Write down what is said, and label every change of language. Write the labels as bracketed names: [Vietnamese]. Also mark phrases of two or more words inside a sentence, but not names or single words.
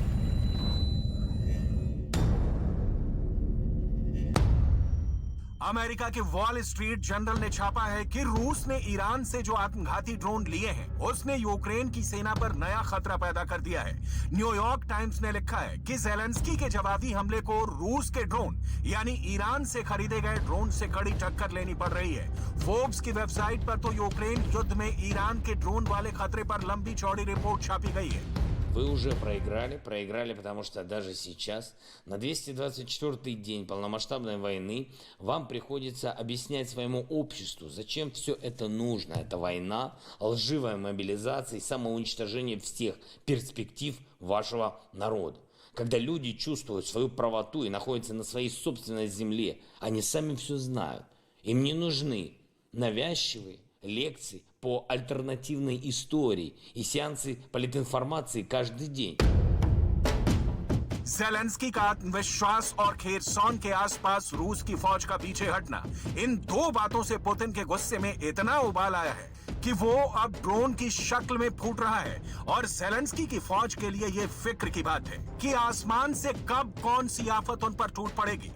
[Hindi] अमेरिका के वॉल स्ट्रीट जर्नल ने छापा है कि रूस ने ईरान से जो आत्मघाती ड्रोन लिए हैं उसने यूक्रेन की सेना पर नया खतरा पैदा कर दिया है। न्यूयॉर्क टाइम्स ने लिखा है कि जेलेंस्की के जवाबी हमले को रूस के ड्रोन यानी ईरान से खरीदे गए ड्रोन से कड़ी टक्कर लेनी पड़ रही है। फोर्ब्स की वेबसाइट पर तो यूक्रेन युद्ध में ईरान के ड्रोन वाले खतरे पर लंबी चौड़ी रिपोर्ट छापी गई है। [Russian] Вы уже проиграли, потому что даже сейчас, на 224-й день полномасштабной войны, вам приходится объяснять своему обществу, зачем все это нужно. Это война, лживая мобилизация и самоуничтожение всех перспектив вашего народа. Когда люди чувствуют свою правоту и находятся на своей собственной земле, они сами все знают. Им не нужны навязчивые лекции по альтернативной истории и сеансы политинформации каждый день. [Hindi] ज़ेलेंस्की का आत्मविश्वास और खेरसॉन के आसपास रूस की फौज का पीछे हटना, इन दो बातों से पुतिन के गुस्से में इतना उबाल आया है कि वो अब ड्रोन की शक्ल में फूट रहा है। और ज़ेलेंस्की की फौज के लिए ये फिक्र की बात है कि आसमान से कब कौन सी आफत उन पर टूट पड़ेगी।